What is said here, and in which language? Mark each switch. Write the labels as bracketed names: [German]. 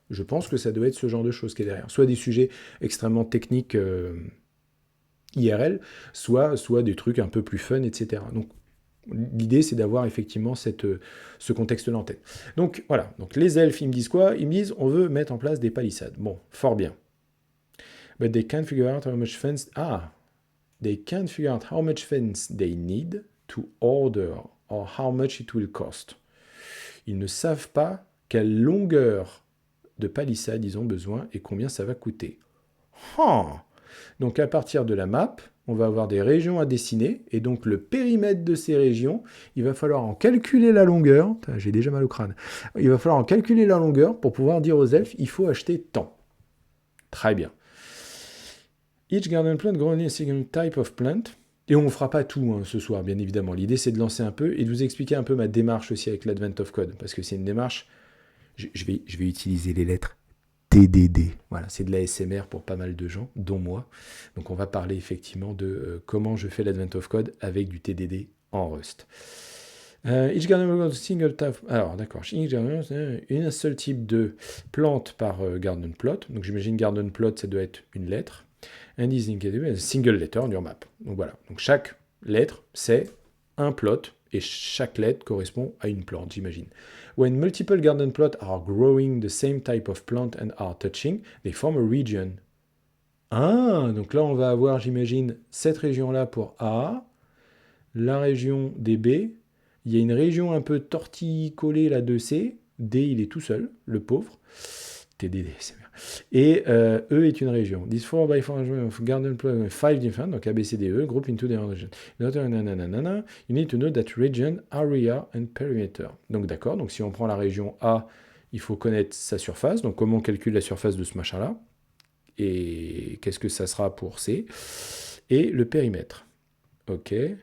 [French] Je pense que ça doit être ce genre de choses qui est derrière. Soit des sujets extrêmement techniques IRL, soit des trucs un peu plus fun, etc. Donc l'idée, c'est d'avoir effectivement ce contexte-là en tête. Donc voilà, donc les elfes, ils me disent quoi? Ils me disent, on veut mettre en place des palissades. Bon, fort bien. [English] But they can't figure out how much fence... they can't figure out how much fence they need to order or how much it will cost. [French] Ils ne savent pas quelle longueur de palissade ils ont besoin et combien ça va coûter. Donc à partir de la map, on va avoir des régions à dessiner, et donc le périmètre de ces régions, il va falloir en calculer la longueur. J'ai déjà mal au crâne. Il va falloir en calculer la longueur pour pouvoir dire aux elfes, il faut acheter tant. Très bien. [English] Each garden plant grows only a single type of plant. [French] Et on ne fera pas tout, hein, ce soir, bien évidemment. L'idée, c'est de lancer un peu et de vous expliquer un peu ma démarche aussi avec l'Advent of Code, parce que c'est une démarche... Je vais utiliser les lettres TDD. Voilà, c'est de la SMR pour pas mal de gens, dont moi. Donc on va parler effectivement de comment je fais l'Advent of Code avec du TDD en Rust. [English] Each garden single type. [French] Alors d'accord, un seul type de plante par garden plot. Donc j'imagine garden plot, ça doit être une lettre. [English] And is a single letter on your map. [French] Donc voilà. Donc chaque lettre, c'est un plot. Et chaque lettre correspond à une plante, j'imagine. [English] When multiple garden plots are growing the same type of plant and are touching, they form a region. [French] Ah, donc là on va avoir, j'imagine, cette région-là pour A, la région des B, il y a une région un peu torticollée là de C, D il est tout seul, le pauvre, TDD, c'est bien. Et E est une région. [English] This 4x4 of garden plot 5 different, donc ABCDE, group into the region. You need to know that region, area and perimeter. [French] Donc d'accord, donc si on prend la région A, il faut connaître sa surface. Donc comment on calcule la surface de ce machin-là? Et qu'est-ce que ça sera pour C? et le périmètre. Ok.